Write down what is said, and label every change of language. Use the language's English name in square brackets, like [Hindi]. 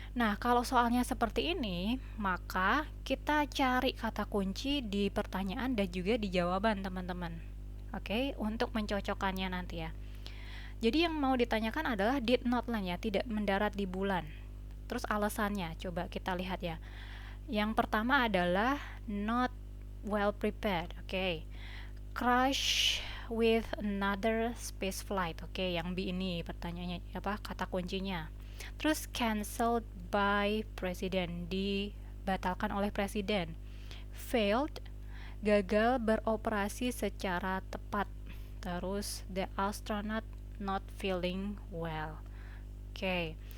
[Indonesian] Nah, kalau soalnya seperti ini, maka kita cari kata kunci di pertanyaan dan juga di jawaban, teman-teman. Oke, untuk mencocokkannya nanti ya. Jadi yang mau ditanyakan adalah [English] did not land [Indonesian] ya, tidak mendarat di bulan. Terus alasannya, coba kita lihat ya. Yang pertama adalah [English] not well prepared. [Indonesian] Oke. [English] Crash with another space flight. [Indonesian] Oke, yang B ini pertanyaannya apa? Kata kuncinya. Terus [English] cancelled by president, [Indonesian] dibatalkan oleh presiden. Failed, gagal beroperasi secara tepat. [English] Terus the astronaut not feeling well. Oke.